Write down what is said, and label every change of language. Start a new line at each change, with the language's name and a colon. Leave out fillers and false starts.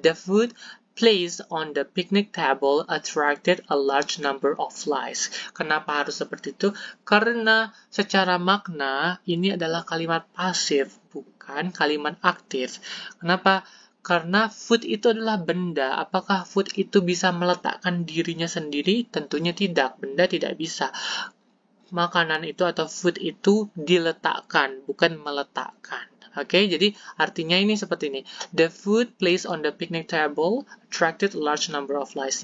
English: The food placed on the picnic table attracted a large number of flies.
Indonesian: Kenapa harus seperti itu? Karena secara makna ini adalah kalimat pasif, bukan kalimat aktif. Kenapa? Karena food itu adalah benda. Apakah food itu bisa meletakkan dirinya sendiri? Tentunya tidak. Benda tidak bisa. Makanan itu atau food itu diletakkan, bukan meletakkan. Oke, jadi artinya ini seperti ini.
English: The food placed on the picnic table attracted a large number of flies.